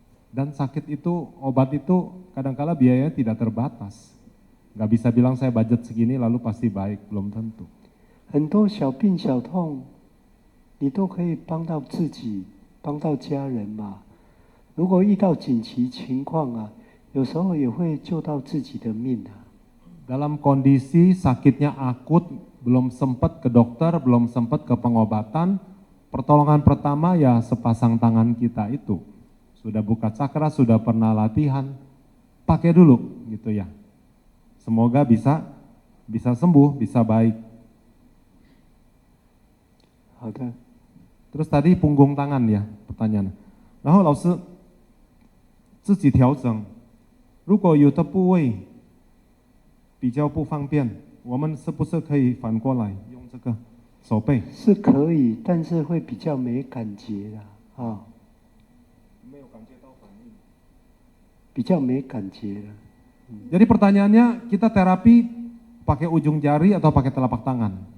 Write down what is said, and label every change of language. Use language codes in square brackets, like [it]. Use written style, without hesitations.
[id] Dan sakit itu, obat itu kadang-kala biayanya tidak terbatas. Nggak bisa bilang saya budget segini lalu pasti baik, belum tentu. [zh] 很多小病小痛，你都可以帮到自己，帮到家人嘛。如果遇到紧急情况啊，有时候也会救到自己的命啊。 [id] Dalam kondisi sakitnya akut, belum sempat ke dokter, belum sempat ke pengobatan, pertolongan pertama ya sepasang tangan kita itu. Sudah buka cakra, sudah pernah latihan, pakai dulu gitu ya. Semoga bisa sembuh, bisa baik. [zh] 好的。 [id] Terus tadi punggung tangan ya pertanyaannya. [zh] 然后老师自己调整，如果有的部位比较不方便，我们是不是可以反过来用这个手背？是可以，但是会比较没感觉啦，啊，没有感觉到反应，比较没感觉了。 [id] Jadi pertanyaannya, kita terapi pakai ujung jari atau pakai telapak tangan?